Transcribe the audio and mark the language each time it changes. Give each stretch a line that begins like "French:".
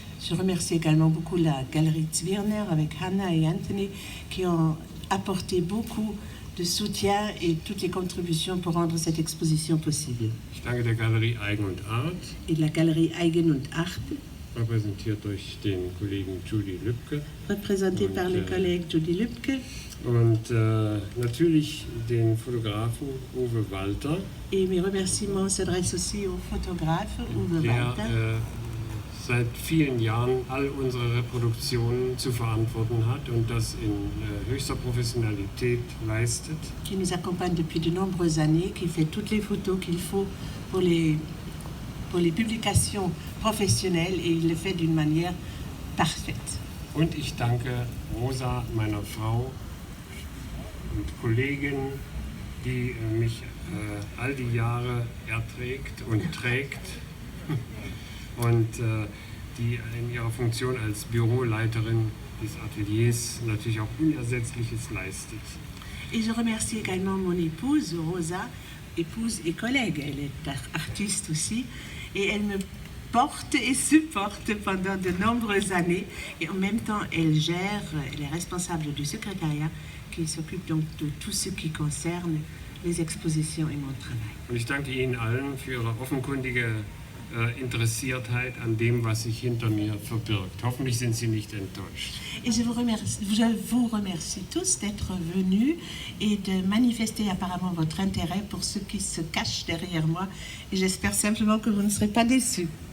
French: Je remercie également beaucoup la Galerie Zwirner avec Hannah et Anthony qui ont apporté beaucoup de soutien et toutes les contributions pour rendre cette exposition possible.
German: Ich danke der Galerie Eigen und Art,
French: Et de la Galerie Eigen und Art,
German: repräsentiert durch den Kollegen Judy Lübke.
French: représentée par le collègue Judy Lübke.
German: Und natürlich den Fotografen Uwe Walter,
French: Et mes remerciements s'adressent aussi au photographe Uwe
German: der
French: Walter,
German: seit vielen Jahren all unsere Reproduktionen zu verantworten hat und das in höchster Professionalität leistet.
French: qui nous accompagne depuis de nombreuses années, qui fait toutes les photos qu'il faut pour les publications professionnelles et il le fait d'une manière parfaite.
German: Und ich danke Rosa, meiner Frau und Kollegin, die mich all die Jahre erträgt und trägt und die in ihrer Funktion als Büroleiterin des Ateliers natürlich auch Unersetzliches leistet.
French: Et je remercie également mon épouse, Rosa, épouse et collègue. Elle est artiste aussi et elle me porte et supporte pendant de nombreuses années. Et en même temps, elle est responsable du secrétariat qui s'occupe donc de tout ce qui concerne les expositions et mon travail.
German: Und ich danke Ihnen allen für Ihre offenkundige Interessiertheit an dem, was sich hinter mir verbirgt. Hoffentlich sind Sie nicht enttäuscht.
French: Et je vous remercie tous d'être venus et de manifester apparemment votre intérêt pour ce qui se cache derrière moi. Et j'espère simplement que vous ne serez pas déçus.